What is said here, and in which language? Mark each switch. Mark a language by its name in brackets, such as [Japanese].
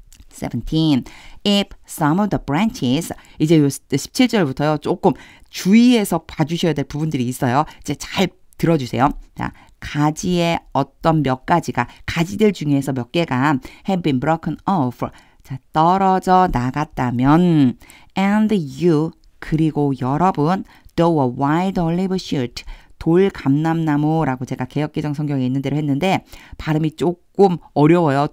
[Korean] 17. [English] If some of the branches, [Korean] 이제 17절부터요. 조금 주의해서 봐주셔야 될 부분들이 있어요. 이제 잘 들어주세요. 자, 가지의 어떤 몇 가지가, 가지들 중에서 몇 개가 [English] have been broken off. [Korean] 자, 떨어져 나갔다면 [English] and you, [Korean] 그리고 여러분 [English] though a wild olive shoot, [Korean] 돌 감람나무라고 제가 개역개정 성경에 있는 대로 했는데 발음이 조금 어려워요.